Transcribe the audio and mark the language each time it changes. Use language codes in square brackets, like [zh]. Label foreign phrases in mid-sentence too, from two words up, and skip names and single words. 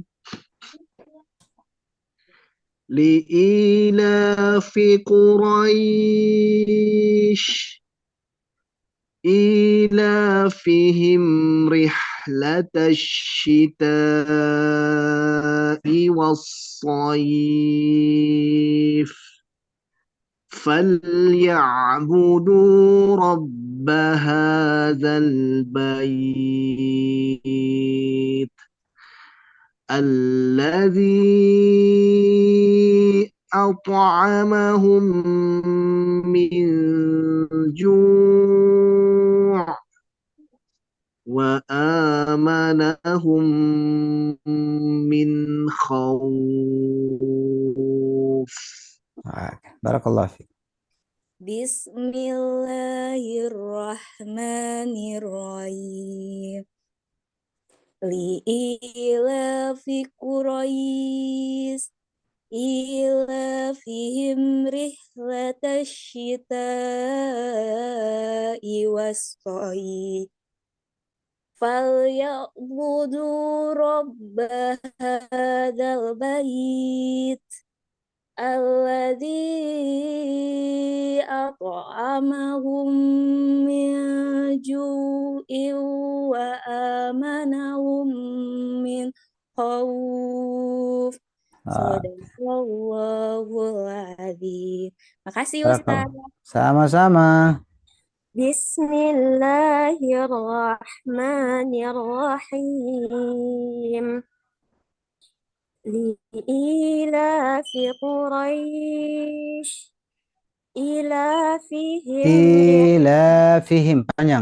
[ar] لإيلاف قريش إيلافهم رحلة الشتاء والصيف فليعبدوا رب هذا البيت الذي أطعمهم من جوع وآمنهم من خوف. بارك الله فيك. بسم الله الرحمن الرحيم. لإيلاف قريش إيلافهم رحلة الشتاء والصيف فليعبدوا رب هذا البيت الذي أطعمهم من جوع وآمنهم من خوف. صدق الله العظيم. [id] Makasih Ustaz. Sama-sama. [ar] بسم الله الرحمن الرحيم. لإيلاف قريش [id] Ilafihim panjang.